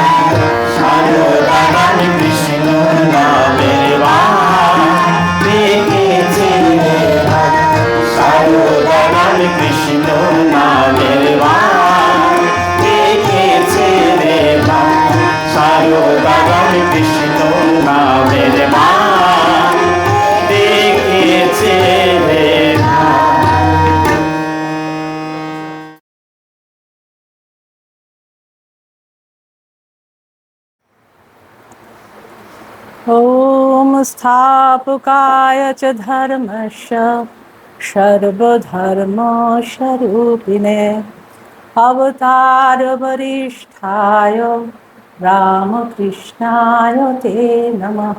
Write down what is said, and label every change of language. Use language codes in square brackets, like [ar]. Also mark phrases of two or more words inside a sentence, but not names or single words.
[bn] সারদা রাম কৃষ্ণ নামের মান ডেকেছে রে ভাই, সারদা রাম কৃষ্ণ নামের মান ডেকেছে রে ভাই, সারদা রাম কৃষ্ণ নামের মান ডেকেছে রে ভাই। [sa] ॐ स्थापकाय च धर्मस्य सर्वधर्मस्वरूपिणे अवतारवरिष्ठाय रामकृष्णाय ते नमः।